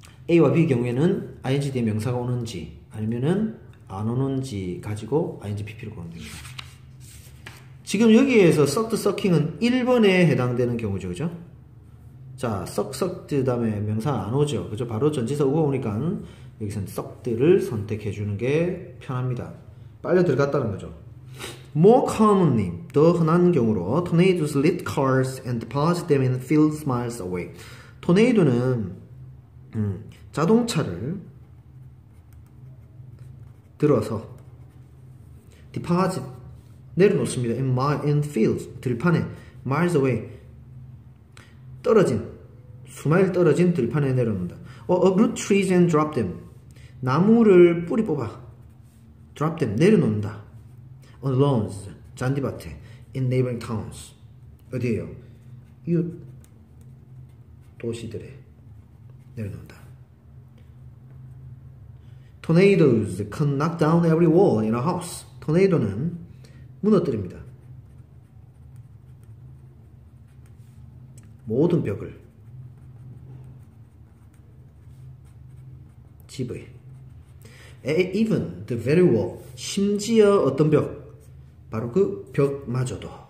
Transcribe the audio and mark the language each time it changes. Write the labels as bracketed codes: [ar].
[ko] A와 B 경우에는 ing 뒤에 명사가 오는지 아니면은 안 오는지 가지고 ing, pp를 고르면 됩니다. 지금 여기에서 sucked, sucking은 1번에 해당되는 경우죠. 그죠? 자, sucked 다음에 명사 안 오죠. 그죠? 바로 전치사 우가 오니까 여기서는 sucked를 선택해 주는 게 편합니다. 빨려 들어갔다는 거죠. [en] More commonly, [ko] 더 흔한 경우로 [en] tornadoes lit cars and deposit them in fields miles away. [ko] 토네이도는 자동차를 들어서 deposit 내려놓습니다. [en] in fields [ko] 들판에 [en] miles away [ko] 떨어진 수마일 떨어진 들판에 내려놓는다. [en] uproot trees and drop them [ko] 나무를 뿌리 뽑아 [en] drop them [ko] 내려놓는다. [en] on lawns [ko] 잔디밭에 [en] in neighboring towns [ko] 어디에요? 이웃 도시들에 내려놓는다. [en] Tornadoes can knock down every wall in a house. [ko] 토네이도는 무너뜨립니다. 모든 벽을. 집의. [en] Even the very wall. [ko] 심지어 어떤 벽. 바로 그 벽마저도.